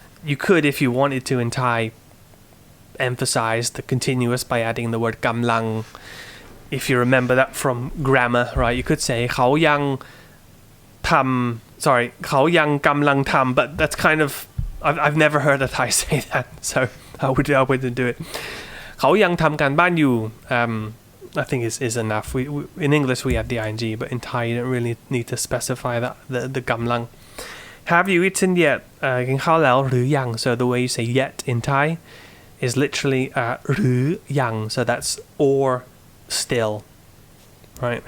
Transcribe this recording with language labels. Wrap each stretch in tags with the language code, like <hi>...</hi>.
<en>You could, if you wanted to, in Thai emphasize the continuous by adding the word กำลัง. If you remember that from grammar, right? You could say</en> <th>เขายังทำ</th> <en>sorry</en> <th>เขายังกำลังทำ</th> <en>but that's kind of I've never heard a Thai say that, so I wouldn't do it.</en> <th>เขายังทำการบ้านอยู่</th> <en>I think is enough. We in English we have the ing, but in Thai you don't really need to specify that the กำลัง. Have you eaten yet?</en> <th>กินข้าวแล้วหรือยัง</th> <en>So the way you say yet in Thai is literally หรือยัง so that's or still, right?</en>